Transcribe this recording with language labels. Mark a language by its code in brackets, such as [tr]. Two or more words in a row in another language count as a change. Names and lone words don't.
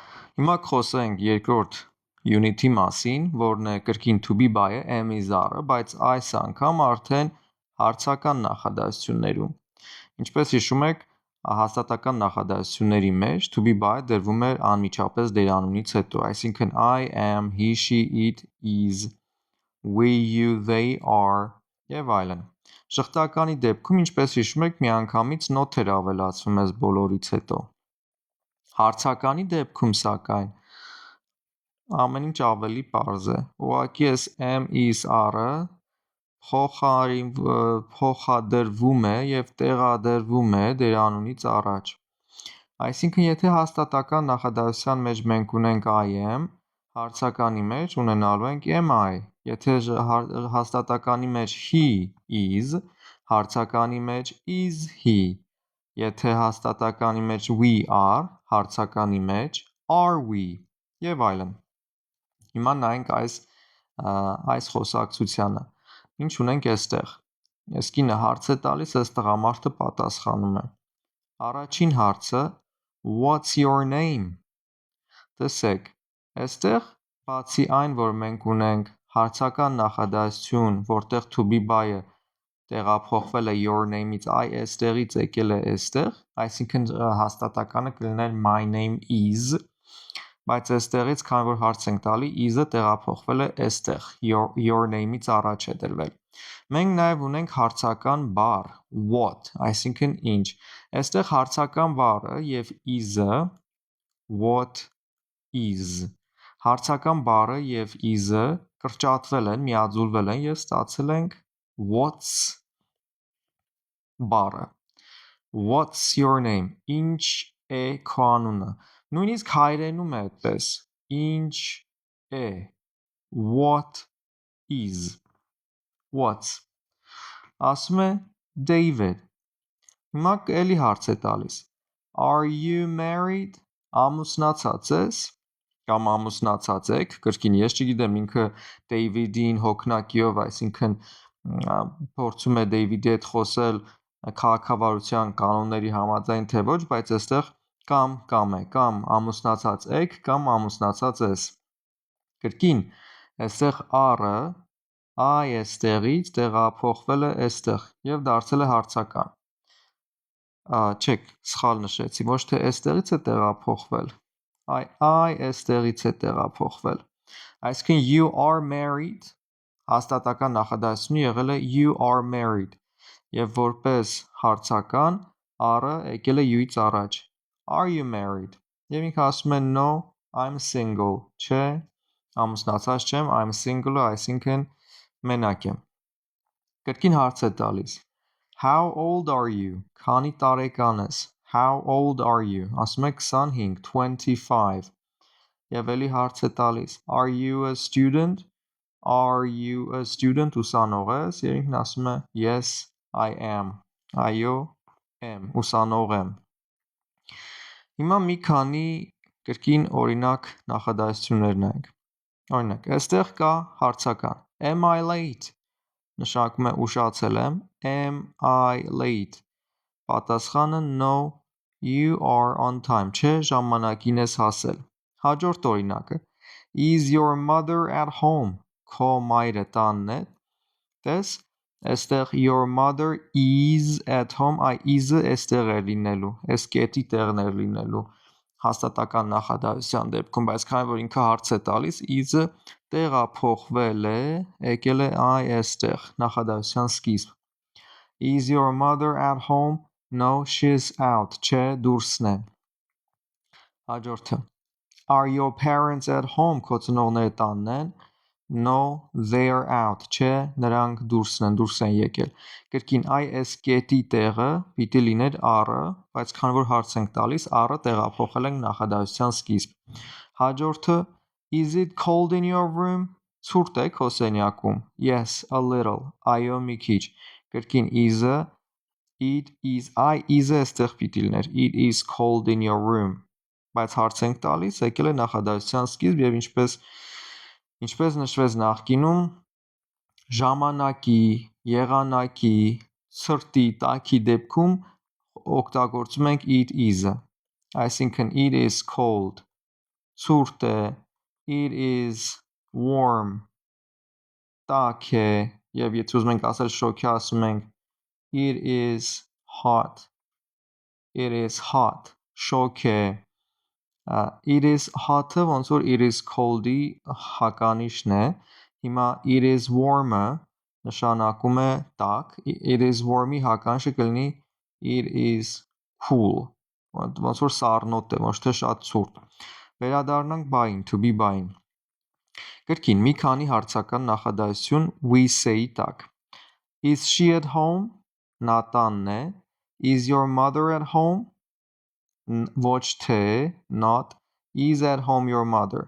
[hy] Հիմա կխոսենք երկրորդ unit-ի մասին, որն է կրկին [en] to be [hy] by-ը, [en] am is are- [hy] ը, բայց այս անգամ արդեն հարցական նախադասություններում։ Ինչպես հիշում եք, հաստատական նախադասությունների մեջ [en] to be [hy] by դրվում էր անմիջապես դերանունից հետո, այսինքն [en] I am, he, she, it, is, we, you, they, are [hy] եւ այլն։ Շղթականի դեպքում, ինչպես հիշում եք, միանգամից not էր ավելացվում այս բոլորից հետո։ Հարցականի դեպքում, սակայն, ամեն ինչ ավելի պարզ է։ Ուղղակի այս [en] am is are- [hy] ը փոխադրվում է եւ տեղադրվում է դերանունից առաջ։ Այսինքն, եթե հաստատական նախադասության մեջ մենք ունենք I am, հարցականի մեջ ունենալու ենք [en] am I։ [hy] Եթե հաստատականի մեջ [en] he is, [hy] հարցականի մեջ is he։ Եթե հաստատականի մեջ [en] we are, [hy] հարցականի մեջ [en] are we [hy] եւ այլն։ Հիմա նայենք այս խոսակցությանը։ Ինչ ունենք այստեղ։ Այս կինը հարց է տալիս, այս տղամարդը պատասխանում է։ Առաջին հարցը [en] What's your name? [hy] Տեսեք, այստեղ բացի այն, որ մենք ունենք հարցական նախադասություն, որտեղ [en] to be [hy] by-ը տեղափոխվել է [en] your name- [hy] ից, այստեղից եկել է այստեղ, այսինքն հաստատականը կլիներ [en] my name is, [hy] բայց այստեղից, քանի որ հարց ենք տալի, is-ը տեղափոխվել է այստեղ, [en] your name- [hy] ից առաջ է դրվել։ Մենք նաև ունենք հարցական բառ what, այսինքն ինչ։ Այստեղ հարցական բառը եւ is-ը [en] what is։ [hy] Հարցական բառը եւ is-ը կրճատվել են, միաձուլվել են եւ ստացել ենք what's բառը։ [en] What's your name? [hy] Ինչ է քո անունը։ Նույնիսկ հայերենում է այդպես։ Ինչ է։ [en] What is։ [hy] What's։ Ասում է David։ Հիմա էլի հարց է տալիս։ [en] Are you married? [hy] Ամուսնացած ես կամ ամուսնացած եք, կրկին ես չգիտեմ, ինքը David-ին հոգնակիով, այսինքն փորձում է David-ի հետ խոսել քաղաքավարության կանոնների համաձայն թե ոչ, բայց այստեղ կամ է, կամ ամուսնացած եք, կամ ամուսնացած ես։ Կրկին, այստեղ are-ը այստեղից տեղափոխվել է այստեղ եւ դարձել է հարցական։ Չեք, սխալ նշեցի, ոչ թե այստեղից է տեղափոխվել, այստեղից է տեղափոխվել։ Այսինքն [en] you are married, [hy] հաստատական նախադասությունը եղել է [en] you are married [hy] եւ որպես հարցական are-ը եկել է you-ից առաջ։ [en] Are you married? [hy] Եվ ինքը ասում է [en] no, I'm single։ [hy] Չէ, ամուսնացած չեմ, [en] I'm single- [hy] ը, այսինքն մենակ եմ։ Կրկին հարց է տալիս։ [en] How old are you? [hy] Քանի տարեկան ես։ [en] How old are you? [hy] Ասում է 25, 25։ Եվ էլի հարց է տալիս։ [en] Are you a student? Are you a student? [hy] Ուսանող ես։ Եվ ինքն ասում է [en] Yes, I am։ [hy] Այո, եմ, ուսանող եմ։ Հիմա մի քանի կրկին օրինակ նախադասություններ նայենք։ Օրինակ, այստեղ կա հարցական։ [en] Am I late? [hy] Նշանակում է ուշացել եմ։ [en] Am I late? [hy] Պատասխանը [en] no, you are on time։ [hy] Չէ, ժամանակին ես հասել։ Հաջորդ օրինակը։ [en] Is your mother at home? [hy] Քո մայրը տանն է։ Տես, այստեղ [en] your mother is at home, [hy] is-ը այստեղ է լինելու, այս կետի տեղն է լինելու հաստատական նախադասության դեպքում, բայց քանի որ ինքը հարց է տալիս, is-ը տեղափոխվել է, եկել է այստեղ նախադասության սկիզբ։ [en] Is your mother at home? No, she's out։ [hy] Չէ, դուրսն է։ Հաջորդը։ [en] Are your parents at home? [hy] Քո ծնողները տանն են։ [en] No, they're out։ [hy] Չէ, նրանք դուրսն են, դուրս են եկել։ Կրկին այս կետի տեղը պիտի լիներ are-ը, բայց քանի որ հարց ենք տալիս, are-ը տեղափոխել ենք նախադասության սկիզբ։ Հաջորդը [en] Is it cold in your room? [hy] Ցուրտ է քո սենյակում։ [en] Yes, a little։ [hy] Այո, մի քիչ։ Կրկին is-ը [en] it is is- [hy] ը այստեղ պիտի լիներ։ [en] It is cold in your room։ [hy] Բայց հարց ենք տալիս, եկել է նախադասության սկիզբ եւ ինչպես նշվեց նախկինում, ժամանակի, եղանակի, ցրտի, տաքի դեպքում օգտագործում ենք [en] it is- [hy] ը։ Այսինքն [en] it is cold, [hy] ցուրտ է, [en] it is warm, [hy] տաք է, եւ եթե ուզում ենք ասել շոքի ասում ենք [en] it is hot, [hy] շոք է, [en] it is hot- [hy] ը ոնց որ [en] it is cold- [hy] ի հականիշն է, հիմա [en] it is warm- [hy] ը նշանակում է տաք, [en] it is warm- [hy] ի հականիշը կլինի [en] it is cool, [hy] ոնց որ սառնոտ է, ոչ թե շատ ցուրտ։ Վերադառնանք բային, [en] to be [hy] բային։ Կրկին մի քանի հարցական նախադասություն [en] we say- [hy] ի տակ։ [en] Is she at home? [hy] Նա տանն է։ [en] Is your mother at home? [hy] Ոչ թե, [en] not. Is at home your mother?